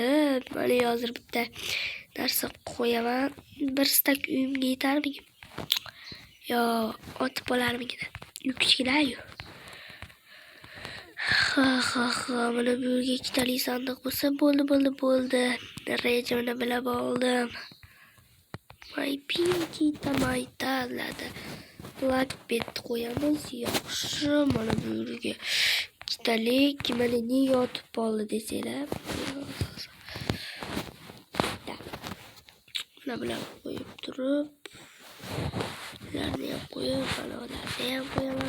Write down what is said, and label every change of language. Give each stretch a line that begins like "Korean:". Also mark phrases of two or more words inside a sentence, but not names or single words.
Uzbek: Mana hozir bitta narsa qo'yaman. Bir stak uyimga yetarmikin? Yo, otib olarmikin? Kichkina-yu. Ha, mana bu yerga ikkitali sandiq bo'lsa bo'ldi. Rejamni bilib oldim.
English: My pinky tomato.
Uzbek: Blackbed qo'yamiz. Yaxshi, mana bu yerga ikkitalik. Mana ne yotib qoldi desanglar. Mana bular qo'yib turib, ularni ham qo'yib, mana ularni ham qo'yaman.